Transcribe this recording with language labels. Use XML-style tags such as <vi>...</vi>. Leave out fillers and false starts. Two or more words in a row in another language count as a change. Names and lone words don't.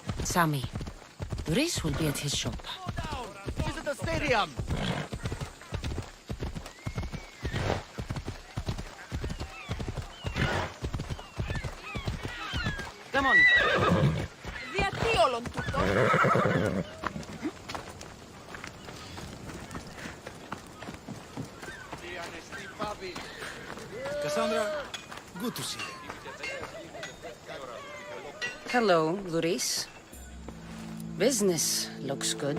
<en>Sammy. Reese will be at his shop. She's at the stadium. Come on.</en> <el>Γιατί όλον τούτο?</el> <en>Cassandra, good to see you. Hello, Luis. Business looks good.</en>